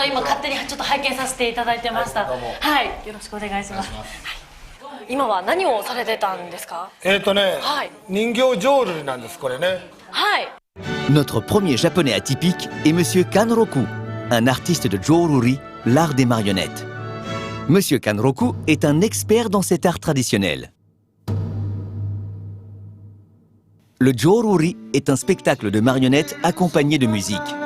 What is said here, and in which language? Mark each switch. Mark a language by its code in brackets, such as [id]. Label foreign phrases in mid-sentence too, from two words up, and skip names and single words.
[ja] 今勝手にちょっと拝見させていただいてました。はい、よろしくお願いします。はい、今は何をされてたんですか？はい、人形浄瑠璃なんです、これね。はい。 [fr] Notre premier japonais atypique est Monsieur Kanroku, un artiste de Jōruri, l'art des marionnettes. Monsieur Kanroku est un expert dans cet art traditionnel. Le Jōruri est un spectacle de marionnettes accompagné de musique.